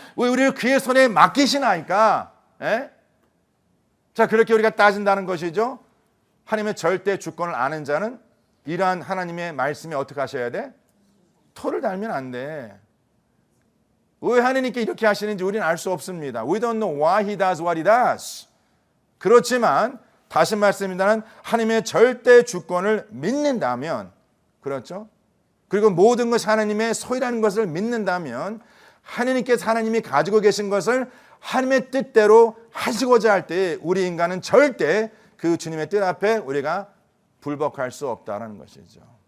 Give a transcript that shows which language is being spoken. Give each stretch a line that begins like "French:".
Korean: 왜 우리를 그의 손에 맡기시나이까? 자, 그렇게 우리가 따진다는 것이죠. 하나님의 절대 주권을 아는 자는 이러한 하나님의 말씀에 어떻게 하셔야 돼? 토를 달면 안 돼. 왜 하나님께 이렇게 하시는지 우리는 알 수 없습니다.
English: We don't know why he does what he does.
Korean: 그렇지만 다시 말씀입니다는 하나님의 절대 주권을 믿는다면, 그렇죠? 그리고 모든 것이 하나님의 소유라는 것을 믿는다면 하나님께서 하나님이 가지고 계신 것을 하나님의 뜻대로 하시고자 할 때 우리 인간은 절대 그 주님의 뜻 앞에 우리가 불복할 수 없다는 것이죠.